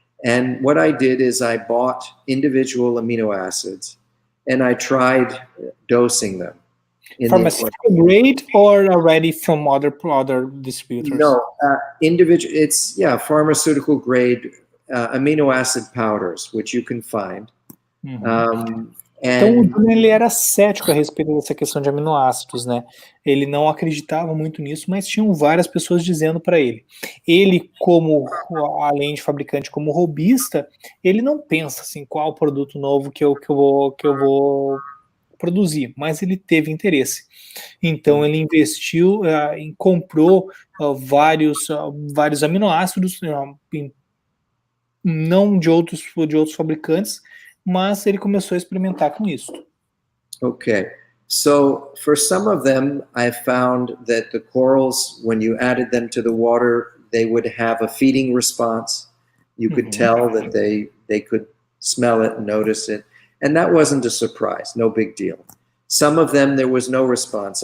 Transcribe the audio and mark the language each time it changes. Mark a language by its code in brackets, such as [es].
[en] And what I did is I bought individual amino acids and I tried dosing them. Pharmaceutical grade or already from other distributors? No, individual. It's pharmaceutical grade amino acid powders, which you can find. [pt] Então o Julian ele era cético a respeito dessa questão de aminoácidos, né? Ele não acreditava muito nisso, mas tinham várias pessoas dizendo para ele. Ele, como além de fabricante, como robista, ele não pensa assim qual produto novo que eu vou produzir, mas ele teve interesse. Então ele investiu comprou vários aminoácidos, não de outros fabricantes, mas ele começou a experimentar com isso. [en] Okay, so for some of them, I found that the corals, when you added them to the water, they would have a feeding response. You could tell that they could smell it and notice it. And that wasn't a surprise, no big deal. Some of them, there was no response.